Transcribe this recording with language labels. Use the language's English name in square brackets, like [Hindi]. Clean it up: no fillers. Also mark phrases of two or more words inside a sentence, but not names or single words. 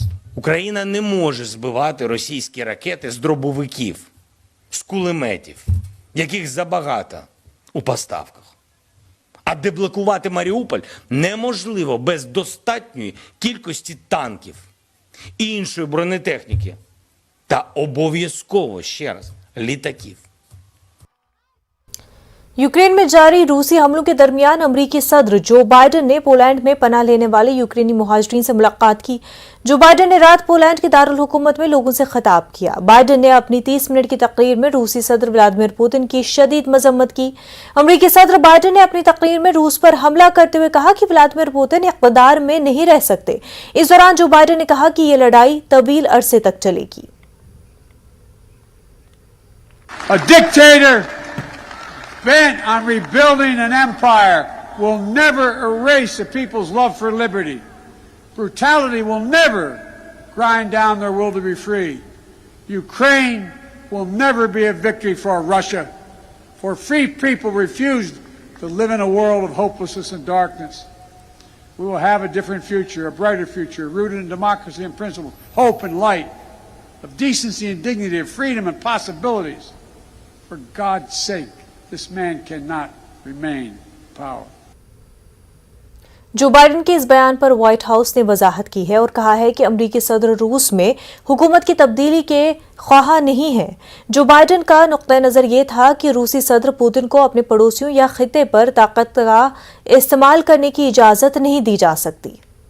[Ukrainian] Україна не може збивати російські ракети з дробовиків, з кулеметів, яких забагато у поставках. А деблокувати Маріуполь неможливо без достатньої кількості танків і іншої бронетехніки та обов'язково, ще раз, літаків. [Urdu] یوکرین میں جاری روسی حملوں کے درمیان امریکی صدر جو بائیڈن نے پولینڈ میں پناہ لینے والے یوکرینی مہاجرین سے ملاقات کی. جو بائیڈن نے رات پولینڈ کے دار الحکومت میں لوگوں سے خطاب کیا. بائیڈن نے اپنی 30 منٹ کی تقریر میں روسی صدر ولادیمیر پوتن کی شدید مذمت کی. امریکی صدر بائیڈن نے اپنی تقریر میں روس پر حملہ کرتے ہوئے کہا کہ ولادیمیر پوتن اقتدار میں نہیں رہ سکتے. اس دوران جو بائیڈن نے کہا کہ یہ لڑائی طویل عرصے تک چلے گی. [English] A dictator bent on rebuilding an empire will never erase a people's love for liberty. Brutality will never grind down their will to be free. Ukraine will never be a victory for Russia, for free people refused to live in a world of hopelessness and darkness. We will have a different future, a brighter future, rooted in democracy and principles, hope and light, of decency and dignity, of freedom and possibilities. For God's sake, this man cannot remain in power. [Urdu] جو بائیڈن کے اس بیان پر وائٹ ہاؤس نے وضاحت کی ہے اور کہا ہے کہ امریکی صدر روس میں حکومت کی تبدیلی کے خواہ نہیں ہے. جو بائیڈن کا نقطہ نظر یہ تھا کہ روسی صدر پوتن کو اپنے پڑوسیوں یا خطے پر طاقت کا استعمال کرنے کی اجازت نہیں دی جا سکتی.